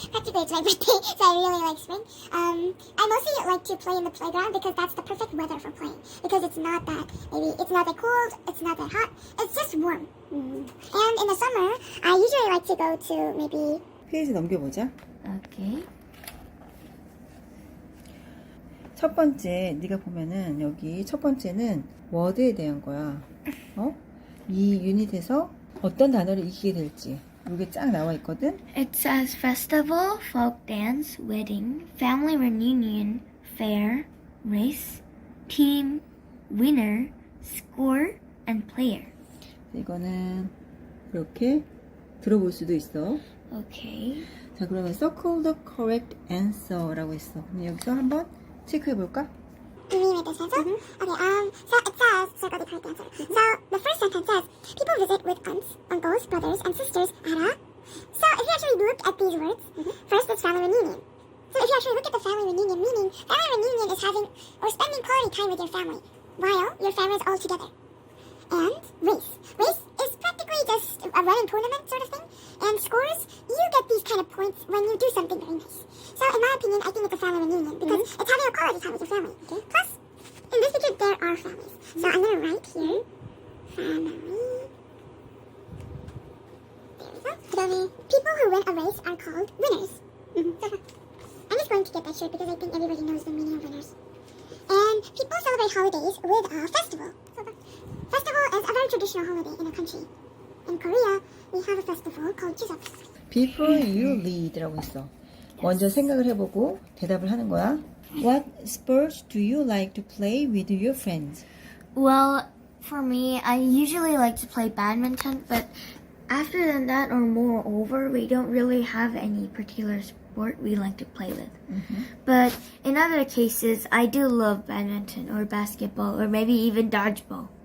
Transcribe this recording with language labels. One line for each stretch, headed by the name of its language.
English: Practically it's my birthday, so I really like spring. I mostly like to play in the playground because that's the perfect weather for playing. Because it's not that cold, it's not that hot, it's just warm. And in the summer, I usually like to go to maybe
Korean: 페이지 넘겨보자.
English: Okay.
Korean: 첫 번째, 네가 보면은 여기 첫 번째는 워드에 대한 거야. 이 유닛에서 어떤 단어를 익히게 될지 이게 쫙 나와 있거든.
English: It says festival, folk dance, wedding, family reunion, fair, race, team, winner, score, and player.
Korean: 이거는 이렇게 들어볼 수도 있어.
English: Okay.
Korean: 자, 그러면
English: circle the correct answer
Korean: 라고 했어. 그럼 여기서 한번 체크해 볼까?
English: Do you read this answer? Okay, so it says, circle the correct answer. So the first sentence says, people visit with aunts, uncles, brothers, and sisters at a... So if you actually look at these words, first it's family reunion. So if you actually look at the family reunion, meaning family reunion is having or spending quality time with your family while your family is all together. And race. Race is practically just a running tournament sort of thing. And scores, you get these kind of points when you do something very nice. So in my opinion, I think it's a family reunion because it's having a quality time with your family. Okay? Plus, in this picture, there are families. So I'm going to write here, family. There we go.
Korean: 그다음에
English: people who win a race are called winners. So I'm just going to get that shirt because I think everybody knows the meaning of winners. And people celebrate holidays with a festival. So the festival is a very traditional holiday in a country. In Korea, we have a festival called Chuseok. Before you lead라고
Korean: 있어. 먼저 생각을 해보고 대답을 하는 거야.
English: What sports do you like to play with your friends? Well, for me, I usually like to play badminton, but after that or moreover, we don't really have any particular sport we like to play with. But in other cases, I do love badminton or basketball or maybe even dodgeball.